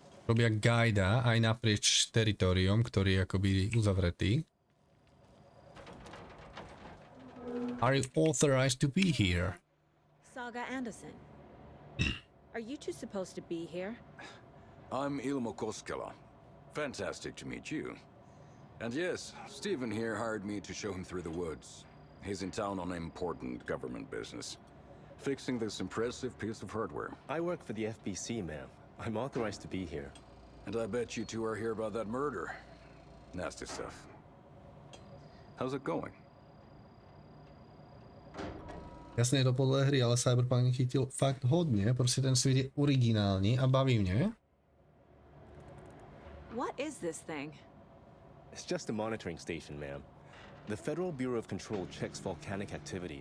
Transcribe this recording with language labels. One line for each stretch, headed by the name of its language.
Slovak: Robia guida aj naprieč teritoriom, ktorý je akoby uzavretý.
English: Are you authorized to be here? Saga Anderson. Are you two supposed to be here? I'm Ilmo Koskela. Fantastic to meet you. And yes, Stephen here hired me to show him through the woods. He's in town on important government business, fixing this impressive piece of hardware. I work for the FBC, ma'am. I'm authorized to be here. And I bet you two are here about that murder. Nasty stuff. How's it going?
Slovak: Jasne je to podľa hry, ale Cyberpunk chytil fakt hodne, proste ten svet je originálny a baví mne.
English: What is this thing? It's just a monitoring station, ma'am. The Federal Bureau of Control checks volcanic activity.